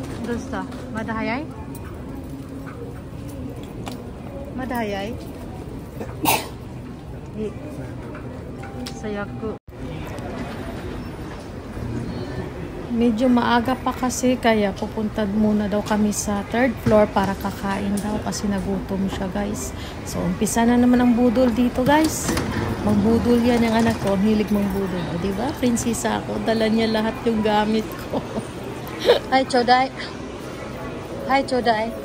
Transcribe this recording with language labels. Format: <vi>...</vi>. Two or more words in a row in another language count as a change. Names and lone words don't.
<ja>どうした？まだ早い？まだ早い？Sayaku.</ja> <tl>Medyo maaga pa kasi kaya pupunta muna daw kami sa 3rd floor para kakain daw kasi nagutom siya guys. So umpisa na naman ang budol dito guys. Magbudol yan yung anak ko. Ang hilig mangbudol. O diba? Prinsesa ako. Dala niya lahat yung gamit ko.</tl> <ja>はい、ちょうだい。はい、ちょうだい.</ja>